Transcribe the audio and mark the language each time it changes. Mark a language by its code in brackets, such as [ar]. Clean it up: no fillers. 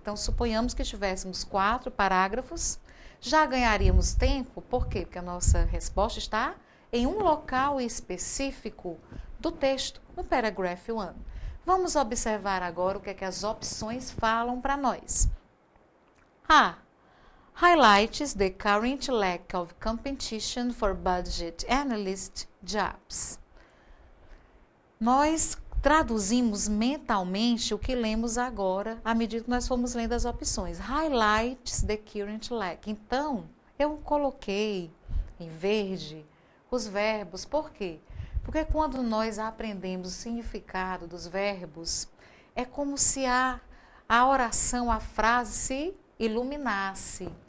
[pt] Então, suponhamos que tivéssemos 4 parágrafos, já ganharíamos tempo. Por quê? Porque a nossa resposta está em um local específico do texto, no paragraph 1. Vamos observar agora o que é que as opções falam para nós. A. [en] Highlights the current lack of competition for budget analyst jobs. [pt] Nós traduzimos mentalmente o que lemos agora, à medida que nós fomos lendo as opções. [en] Highlights the current lack. [pt] Então, eu coloquei em verde os verbos. Por quê? Porque quando nós aprendemos o significado dos verbos, é como se a oração, a frase se iluminasse.